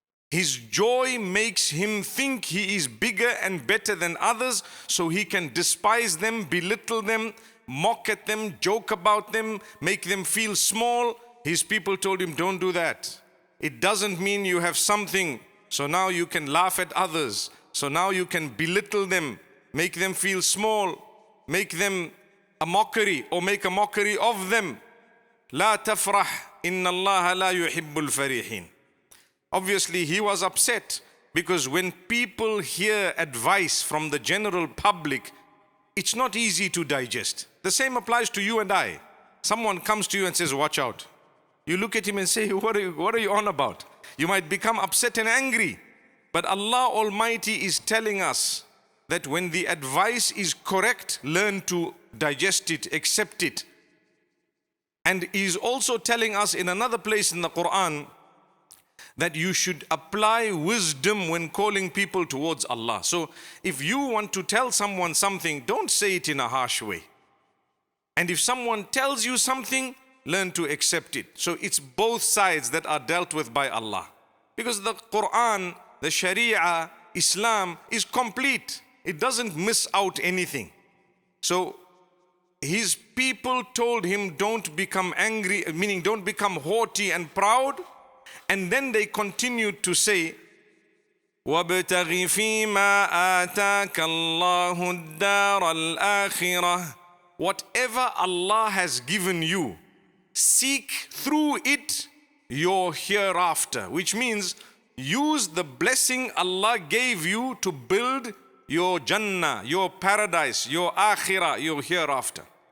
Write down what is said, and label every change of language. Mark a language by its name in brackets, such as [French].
[English] His joy makes him think he is bigger and better than others, so he can despise them, belittle them, mock at them, joke about them, make them feel small. His people told him, don't do that. It doesn't mean you have something, so now you can laugh at others. So now you can belittle them, make them feel small, make them a mockery or make a mockery of them. [Arabic] لا تفرح إن الله لا يحب الفرحين. [English] Obviously he was upset because when people hear advice from the general public, it's not easy to digest. The same applies to you and I. Someone comes to you and says, watch out. You look at him and say, what are you on about? You might become upset and angry. But Allah Almighty is telling us that when the advice is correct, learn to digest it, accept it. And He is also telling us in another place in the Quran that you should apply wisdom when calling people towards Allah. So if you want to tell someone something, don't say it in a harsh way. And if someone tells you something, learn to accept it. So it's both sides that are dealt with by Allah. Because the Quran, the Sharia, Islam is complete. It doesn't miss out anything. So his people told him, don't become angry, meaning don't become haughty and proud. And then they continued to say, [Arabic] وَابْتَغِ فِي مَا آتَاكَ اللَّهُ الدَّارَ الْآخِرَةِ. [English] Whatever Allah has given you, seek through it your hereafter. Which means use the blessing Allah gave you to build your Jannah, your paradise, your akhirah, your hereafter.